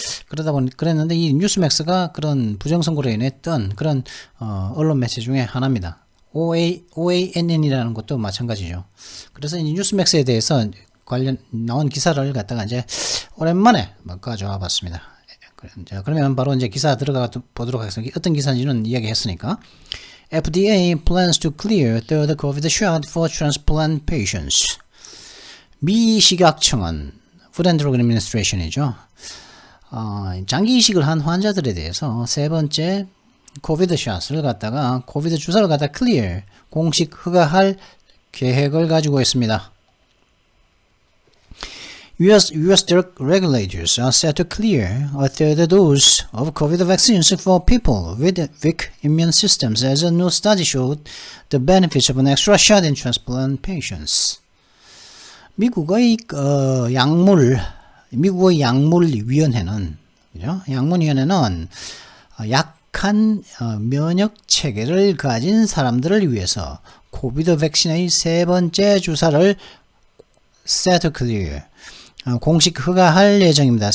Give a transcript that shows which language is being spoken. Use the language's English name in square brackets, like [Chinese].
[Korean] 그러다 보니 그랬는데 이 뉴스맥스가 그런 부정선거로 인했던 그런 언론 매체 중에 하나입니다. OANN이라는 것도 마찬가지죠. 그래서 이 뉴스맥스에 대해서 관련 나온 기사를 갖다가 이제 오랜만에 가져와 봤습니다. 자, 그러면 바로 이제 기사 들어가 보도록 하겠습니다. 어떤 기사인지는 이야기했으니까. [English] FDA plans to clear third COVID shot for transplant patients. [Korean] 미 식약청은 Food and Drug Administration이죠. 장기 이식을 한 환자들에 대해서 세 번째 코비드 샷을 갖다가 코비드 주사를 갖다 clear 공식 허가할 계획을 가지고 있습니다. [English] US drug regulators are set to clear a third dose of COVID vaccines for people with weak immune systems as a new study showed the benefits of an extra shot in transplant patients. [Korean] 미국의 약물위원회는, 그죠? 약물위원회는 약한 면역 체계를 가진 사람들을 위해서 코비드 백신의 세 번째 주사를 [English] set to clear [Korean] 공식 허가할 예정입니다.